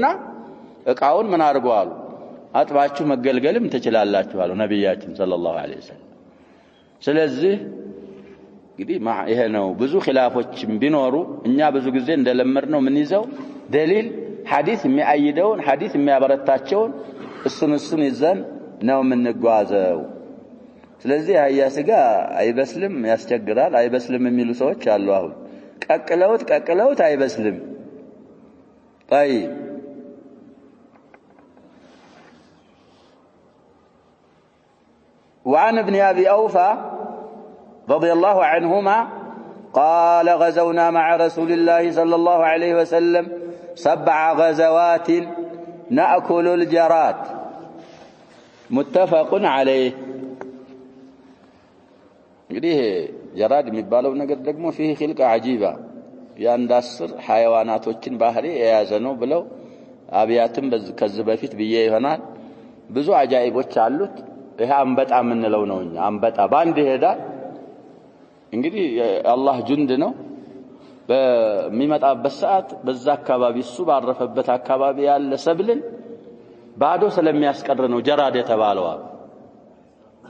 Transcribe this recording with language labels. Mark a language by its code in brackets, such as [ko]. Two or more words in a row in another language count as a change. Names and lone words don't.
[am] እቃውን ምን አድርጓል አጥባችሁ መገልገልም ትችላላችሁ አሉ ነብያችን [ar] صلى الله عليه وسلم። [am] ስለዚህ እንግዲህ ይሄ ነው። ብዙ ኺላፎችም ቢኖሩ እኛ ብዙ ጊዜ እንደለመድነው ምን ይዘው ደሊል ሐዲስ የሚያይደውን ሐዲስ የሚያበረታቸውን እሱን ይዘን ነው የምንጓዘው። ስለዚህ አህያ ስጋ አይበስልም ያስቸግራል አይበስልም የሚሉ ሰዎች አሉ። አሁን ቀቅለውት አይበስልም። [ar] طيب وعن ابن أبي أوفى رضي الله عنهما قال غزونا مع رسول الله صلى الله عليه وسلم 7 غزوات نأكل الجراد متفق عليه. [am] እንግዲህ ጀራድ የሚባለው ነገር ደግሞ [ar] فيه خلقة عجيبة [am] ያንድ 10 حيواناتዎችን ባህሪ የያዘ ነው ብለው አብያትም ከዚህ በፊት ብዬ ይሆናል ብዙ አጃኢቦች አሉት። ይሄ አንበጣ ምንለው ነው። እኛ አንበጣ ባንድ ይሄዳል። እንግዲህ አላህ ጁንድ ነው። በሚመጣበት ሰዓት በዛ አካባቢ እሱ ባረፈበት አካባቢ ያለ ሰብልን ባዶ ስለሚያስቀር ነው ጀራድ የተባለው። ጀራድ ማለት እኮ